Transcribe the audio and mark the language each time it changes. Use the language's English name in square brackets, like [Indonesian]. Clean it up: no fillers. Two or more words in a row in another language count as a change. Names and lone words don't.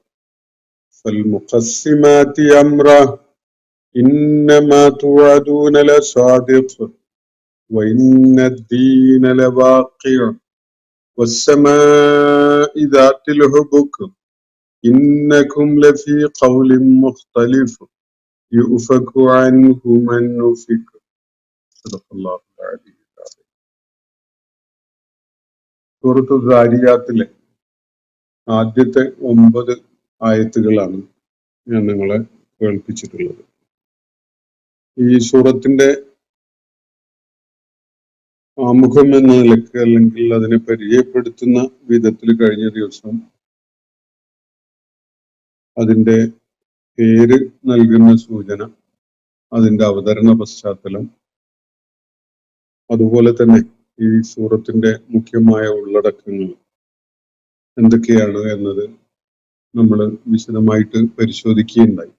[Arabic] فالمقسمات أمرا إنما توعدون لصادق وإن الدين لواقع والسماء ذات الحبك إنكم لفي قول مختلف يؤفك عنه من أفك. صدق الله العلي العظيم. [Malayalam] സൂറത്തു ദാരിയാത്തിലെ ആദ്യത്തെ 9 ആയത്തുകളാണ് ഞാൻ നിങ്ങളെ കേൾപ്പിച്ചിട്ടുള്ളത്. ഈ സൂറത്തിന്റെ ആമുഖം എന്ന നിലക്ക് അല്ലെങ്കിൽ അതിനെ പരിചയപ്പെടുത്തുന്ന വിധത്തിൽ കഴിഞ്ഞ ദിവസം അതിന്റെ പേര് നൽകുന്ന സൂചന, അതിന്റെ അവതരണ പശ്ചാത്തലം, അതുപോലെ തന്നെ ഈ സൂറത്തിന്റെ മുഖ്യമായ ഉള്ളടക്കങ്ങൾ എന്തൊക്കെയാണ് എന്നത് നമ്മൾ വിശദമായിട്ട് പരിശോധിക്കുകയുണ്ടായി.